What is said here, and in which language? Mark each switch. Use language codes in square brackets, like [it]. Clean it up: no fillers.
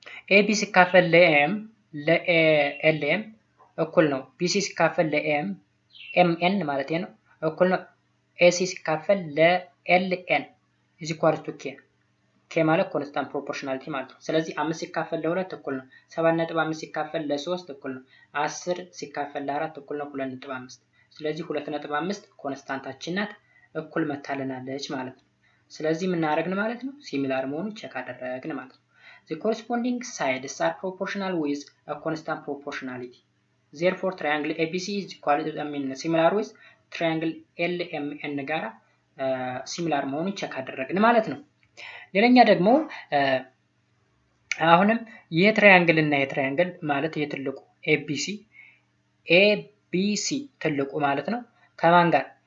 [am] ኤቢ ሲካፈል ለኤልኤም እኩል ነው ቢሲ ሲካፈል ለኤምኤን ማለት ነው እኩል ነው ኤሲ ሲካፈል ለኤልኤን ኢዝ ኢኳል ቱ ኬ ማለት ኮንስታንት ፕሮፖርሽናሊቲ ማለት ነው። ስለዚህ 5 ሲካፈል ለ2 እኩል ነው 7.5 ሲካፈል ለ3 እኩል ነው 10 ሲካፈል ለ4 እኩል ነው 2.5። ስለዚህ 2.5 ኮንስታንታችን ናት፣ እኩል መታለናለች ማለት ነው። ስለዚህ ምን አደረግን ማለት ነው? ሲሚላር መሆኑን ቼክ አደረግን ማለት ነው። [en] The corresponding sides are proportional with a constant proportionality. Therefore triangle ABC is similar with triangle LMN [am] ጋራ ሲሚላር መሆኑን ቼክ አደረግን ማለት ነው። ሌላኛ ደግሞ አሁንም የትራያንግል እና የትራያንግል ማለት የትልቁ ABC ትልቁ ማለት ነው ከማን ጋር?